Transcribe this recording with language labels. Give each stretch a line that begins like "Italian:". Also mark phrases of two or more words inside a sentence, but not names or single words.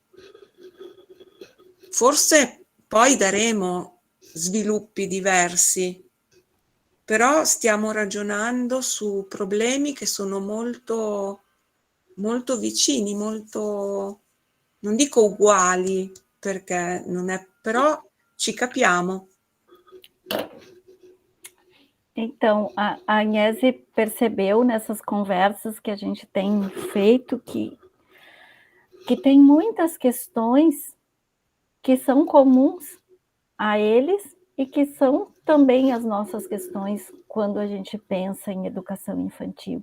Italian: Forse poi daremo sviluppi diversi, però stiamo ragionando su problemi che sono molto, molto vicini, molto, non dico uguali, perché non é, però ci capiamo.
Portuguese: Então, a Agnese percebeu nessas conversas que a gente tem feito que tem muitas questões que são comuns a eles e que são também as nossas questões quando a gente pensa em educação infantil.